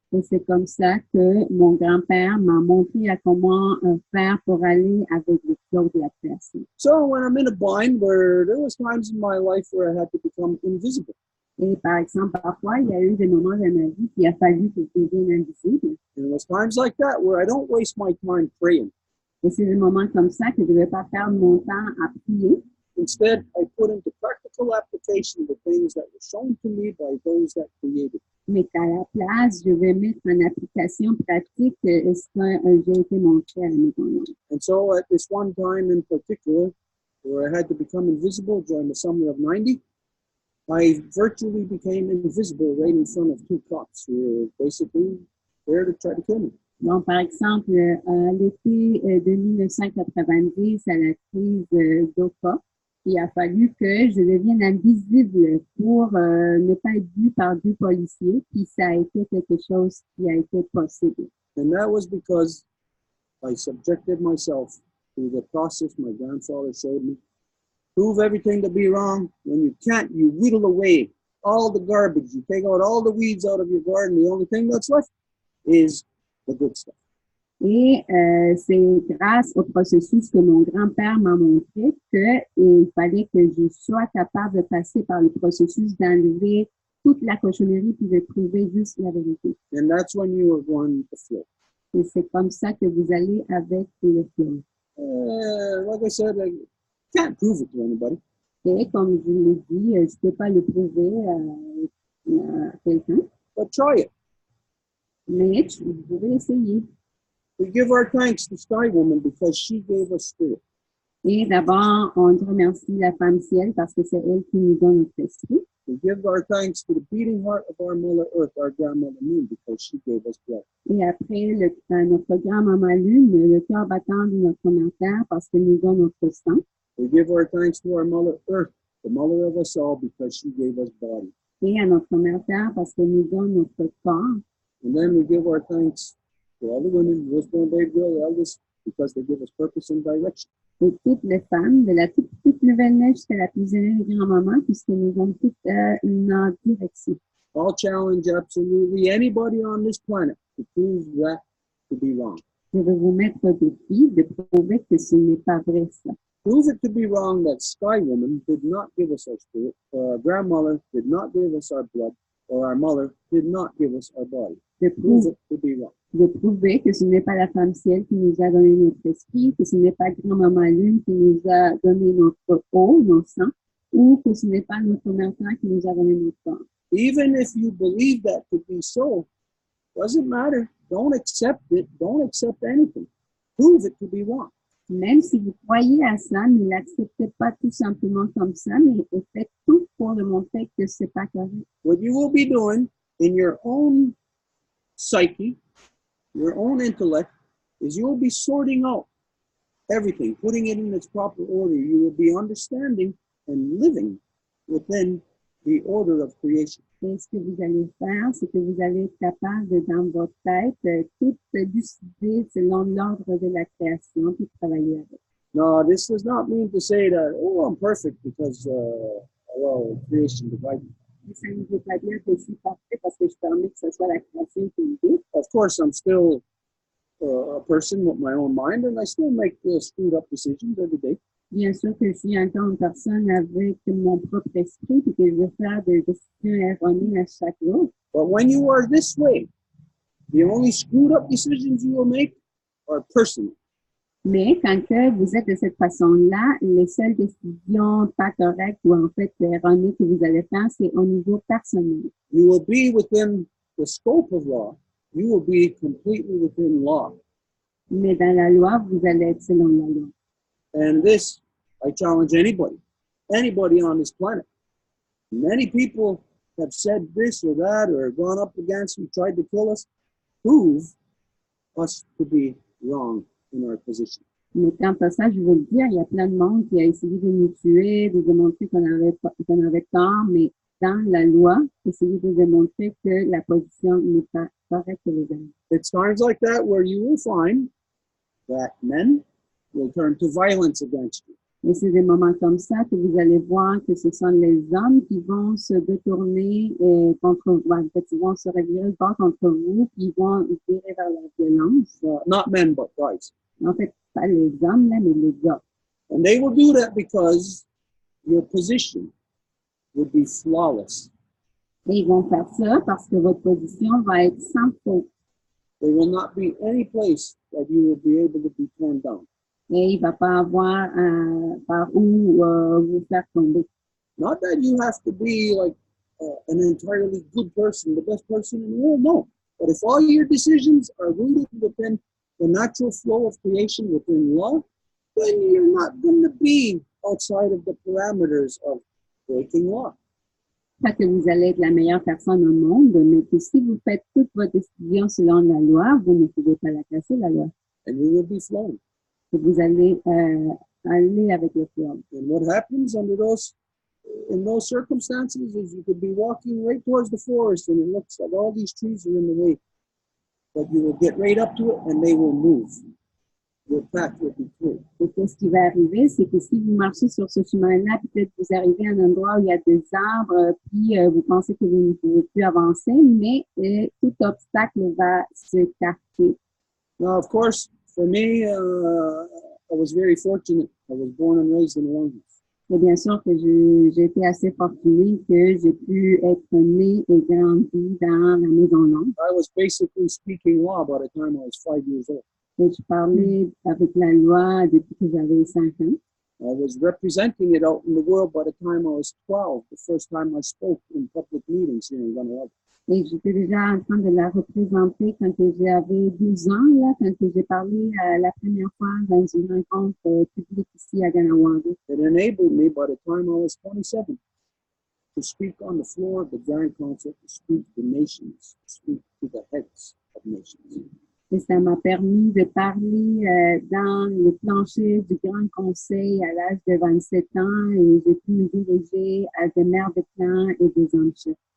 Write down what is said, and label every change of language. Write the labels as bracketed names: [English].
[French] Et c'est comme ça que mon grand-père m'a montré à comment faire pour aller avec le flow de la création. [English] So when I'm in a bind where there was times in my life where I had to become invisible. [French] Et par exemple, parfois, il y a eu des moments dans ma vie qu'il a fallu que je devienne invisible. [English] And it was times like that where I don't waste my time praying. [French] Et c'est des moments comme ça que je ne vais pas perdre mon temps à prier. [English] Instead, I put into practical application the things that were shown to me by those that created. [French] Mais qu'à la place, je vais mettre en application pratique ce que j'ai été montré à mes parents. [English] And so at this one time in particular, where I had to become invisible during the summer of 90, I virtually became invisible right in front of two cops who were basically there to try to kill me. [French] Donc, par exemple, à l'été de 1990, à la crise d'Oka, il a fallu que je devienne invisible pour ne pas être vue par deux policiers, puis ça a été quelque chose qui a été possible. [English] And that was because I subjected myself to the process my grandfather showed me. Prove everything to be wrong. When you can't, you whittle away all the garbage. You take out all the weeds out of your garden. The only thing that's left is the good stuff. [French] Et c'est grâce au processus que mon grand-père m'a montré qu'il fallait que je sois capable de passer par le processus d'enlever toute la cochonnerie puis de trouver juste la vérité. [English] And that's when you are going to flow. [French] Et c'est comme ça que vous allez avec le flow. [English] Like I said, I can't prove it to anybody. [French] Et comme je l'ai dit, je ne peux pas le prouver à quelqu'un. [English] But try it. [French] Mais vous pouvez essayer. [English] We give our thanks to Sky Woman because she gave us spirit. [French] Et d'abord, on remercie la femme ciel parce que c'est elle qui nous donne notre esprit. [English] We give our thanks to the beating heart of our Mother Earth, our grandmother Moon, because she gave us blood. [French] Et après, notre grand-maman Lune, le cœur battant de notre mère Terre parce qu'elle nous donne notre sang. [English] We give our thanks to our Mother Earth, the mother of us all, because she gave us body. [French] Et à notre mère Terre parce qu'elle nous donne notre corps. [English] And then we give our thanks to all the women, Wisdom, Babe Girl, the eldest, because they give us purpose and direction. [French] Et toutes les femmes, de la toute nouvelle neige jusqu'à la plus jeune grand-maman, puisqu'elles nous donnent toute une direction. [English] I'll challenge absolutely anybody on this planet to prove that to be wrong. [French] Je vais vous mettre au défi de prouver que ce n'est pas vrai ça. [English] Prove it to be wrong that Sky Woman did not give us our spirit, or our grandmother did not give us our blood, or our mother did not give us our body. Prove it to be wrong. [French] De prouver que ce n'est pas la femme ciel qui nous a donné notre esprit, que ce n'est pas grand-maman Lune qui nous a donné notre eau, notre sang, ou que ce n'est pas notre mère Terre qui nous a donné notre corps. [English] Even if you believe that to be so, doesn't matter. Don't accept it. Don't accept anything. Prove it to be wrong. [French] Même si vous croyez à ça, ne l'acceptez pas tout simplement comme ça, mais faites tout pour le montrer que c'est pas correct. [English] What you will be doing in your own psyche, your own intellect, is you will be sorting out everything, putting it in its proper order. You will be understanding and living within the order of creation. [French] Et ce que vous allez faire, c'est que vous allez être capable de, dans votre tête, tout décider selon l'ordre de la création, puis travailler avec. [English] No, this does not mean to say that, oh, I'm perfect because, well, creation divided. [French] Ça ne veut pas dire que je suis parfait parce que je permets que ce soit la création qui me guide. [English] Of course, I'm still a person with my own mind, and I still make screwed up decisions every day. [French] Bien sûr que je suis encore une personne avec mon propre esprit et que je veux faire des décisions erronées à chaque jour. [English] But when you are this way, the only screwed up decisions you will make are personal. [French] Mais quand que vous êtes de cette façon-là, les seules décisions pas correctes ou en fait erronées que vous allez faire, c'est au niveau personnel. [English] You will be within the scope of law. You will be completely within law. [French] Mais dans la loi, vous allez être selon la loi. [English] And this, I challenge anybody on this planet. Many people have said this or that or gone up against and tried to kill us. Prove us to be wrong in our position. [French] Mais quant à ça, je veux le dire, il y a plein de monde qui a essayé de nous tuer, de démontrer qu'on avait tort, mais dans la loi, essayer de démontrer que la position n'est pas correcte et légale. [English] It's times like that where you will find that men will turn to violence against you. [French] Et c'est des moments comme ça que vous allez voir que ce sont les hommes qui vont se détourner contre vous. En fait, ils vont se revirer le bord contre vous, puis ils vont virer vers la violence. [English] Not men, but guys. [French] En fait, pas les hommes, là, mais les gars. [English] And they will do that because your position would be flawless. [French] Et ils vont faire ça parce que votre position va être sans faute. [English] There will not be any place that you will be able to be torn down. [French] Et il ne va pas avoir par où vous faire tomber. [English] Not that you have to be like an entirely good person, the best person in the world, no. But if all your decisions are rooted within the natural flow of creation, within law, then you're not going to be outside of the parameters of breaking law. [French] Pas que vous allez être la meilleure personne au monde, mais que si vous faites toutes vos décisions selon la loi, vous ne pouvez pas la casser, la loi. [English] And you will be flowing. [French] Que vous allez aller avec le fleuve. [English] And what happens in those circumstances is you could be walking right towards the forest and it looks like all these trees are in the way. But you will get right up to it and they will move. Your path will be clear. [French] Et ce qui va arriver, c'est que si vous marchez sur ce chemin-là, peut-être vous arrivez à un endroit où il y a des arbres, puis vous pensez que vous ne pouvez plus avancer, mais tout obstacle va s'écarter. [English] Now, of course, for me, I was very fortunate. I was born and raised in a longhouse. [French] Et bien sûr que j'ai été assez fortunée que j'ai pu être née et grandi dans la maison longue. [English] I was basically speaking law by the time I was 5 years old. [French] Et je parlais avec la loi depuis que j'avais 5 ans. [English] I was representing it out in the world by the time I was 12, the first time I spoke in public meetings here in Grande. [French] Et j'étais déjà en train de la représenter quand j'avais 12 ans, là, quand j'ai parlé la première fois dans une rencontre publique ici à Ganawanda. [English] It enabled me, by the time I was 27, to speak on the floor of the Grand Council, to speak to nations, to speak to the heads of nations. [French] Et ça m'a permis de parler dans le plancher du Grand Conseil à l'âge de 27 ans et j'ai pu me diriger à des mères de clans et des hommes chefs.